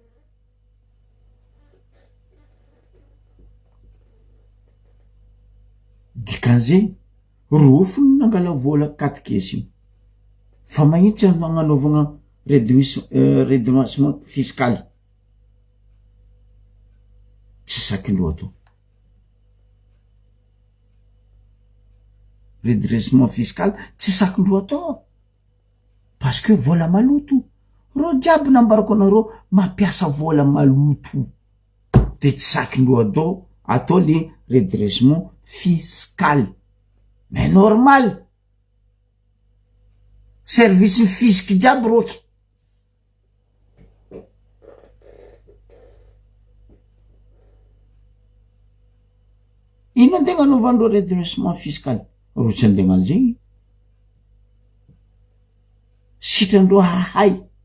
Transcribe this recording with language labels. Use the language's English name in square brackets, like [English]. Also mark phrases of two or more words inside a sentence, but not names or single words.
[Malagasy] Dikan'izay rofony nangala vola 4 caisses fa magnitsy magnanovagna [French] redressement fiscal. [Malagasy] Tsy sakin-doha to. [French] Redressement fiscal [Malagasy] tsy sakin-doha to [French] parce que [Malagasy] vola maloto. Ro jiaby nambarako anareo mampiasa vola maloto de tsy sakin-doha to atao [French] le redressement fiscal. Mais normal. Service fisc [Malagasy] jiaby roky. Ino antegna anovandreo [French] redressement fiscal? [Malagasy] Ro tsy antegna an'izay. Sitrandreo hahay.